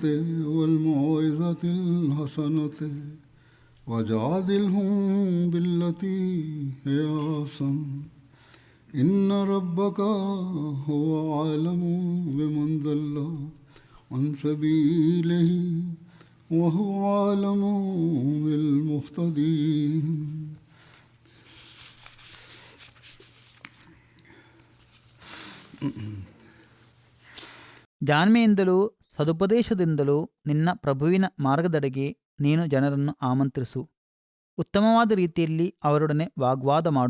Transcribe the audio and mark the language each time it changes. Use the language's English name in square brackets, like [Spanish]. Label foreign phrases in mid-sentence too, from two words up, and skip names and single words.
[Arabic] والموعظة الحسنة وجادلهم بالتي هي أحسن إن ربك هو أعلم بمن ضل عن سبيله وهو أعلم بالمهتدين. [Kannada] ಜಾಣ್ಮೆಯಿಂದಲೂ ಸದುಪದೇಶದಿಂದಲೂ ನಿನ್ನ ಪ್ರಭುವಿನ ಮಾರ್ಗದೆಡೆಗೆ ನೀನು ಜನರನ್ನು ಆಮಂತ್ರಿಸು. ಉತ್ತಮವಾದ ರೀತಿಯಲ್ಲಿ ಅವರೊಡನೆ ವಾಗ್ವಾದ ಮಾಡು.